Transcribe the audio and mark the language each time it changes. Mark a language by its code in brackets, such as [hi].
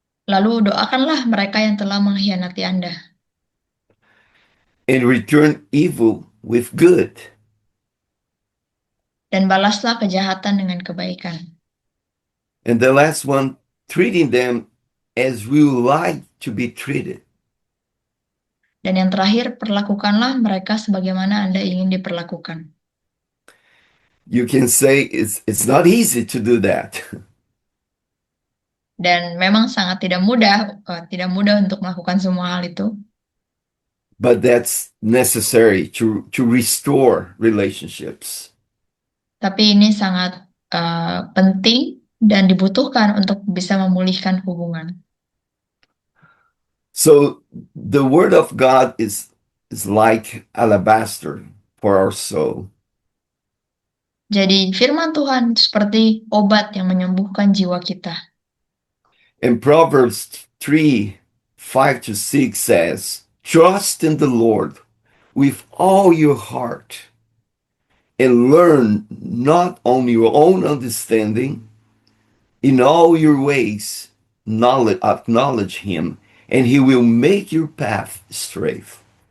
[id] Lalu doakanlah mereka yang telah mengkhianati Anda. [en] And return evil with good. [id] Dan balaslah kejahatan dengan kebaikan. [en] And the last one, treating them as we would like to be treated. [id] Dan yang terakhir, perlakukanlah mereka sebagaimana Anda ingin diperlakukan. [en] You can say it's not easy to do that. [id] Dan memang sangat tidak mudah untuk melakukan semua hal itu. [en] But that's necessary to restore relationships. [id] Tapi ini sangat penting dan dibutuhkan untuk bisa memulihkan hubungan. [en] So the word of God is like alabaster for our soul. [id] Jadi firman Tuhan seperti obat yang menyembuhkan jiwa kita. [en] And Proverbs 3:5-6 says, trust in the Lord with all your heart and learn not on your own understanding. In all your ways, acknowledge him, and he will make your path straight.